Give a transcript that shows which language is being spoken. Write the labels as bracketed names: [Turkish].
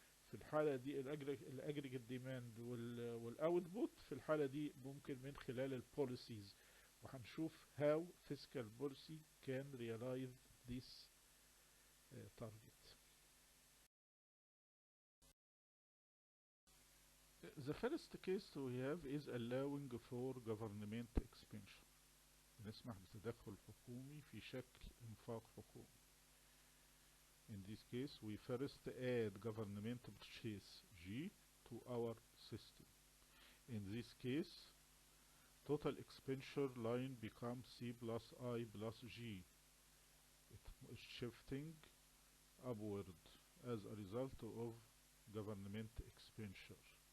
[Arabic] في الحالة دي الاجريجيت ديماند والاوتبوت في الحالة دي ممكن من خلال البوليسيز، وهنشوف [English] how fiscal policy can realize this target. The first case we have is allowing for government expansion. [Arabic] نسمح بتدخل حكومي في شكل انفاق حكومي. [English] In this case, we first add government purchase G to our system. In this case, total expenditure line becomes C plus I plus G. It is shifting upward as a result of government expenditure.